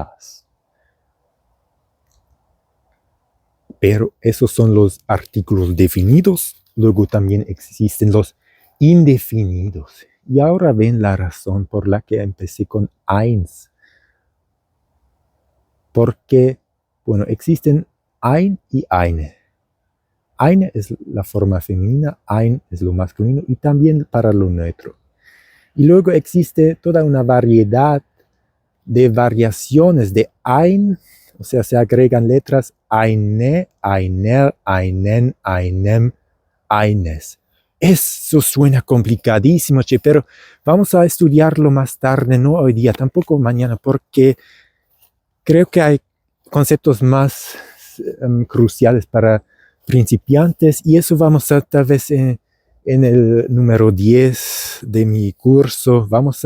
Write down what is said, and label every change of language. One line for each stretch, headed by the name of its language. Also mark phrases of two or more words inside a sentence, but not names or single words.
Spanish: Pero esos son los artículos definidos. Luego también existen los indefinidos. Y ahora ven la razón por la que empecé con eins. Porque, bueno, existen ein y eine. Eine es la forma femenina, ein es lo masculino y también para lo neutro. Y luego existe toda una variedad de variaciones de ein, o sea, se agregan letras
German: eine, einer, einen, einem, eines.
Spanish: Eso suena complicadísimo, che, pero vamos a estudiarlo más tarde, no hoy día, tampoco mañana, porque creo que hay conceptos más cruciales para principiantes y eso vamos a tal vez en el número 10 de mi curso, vamos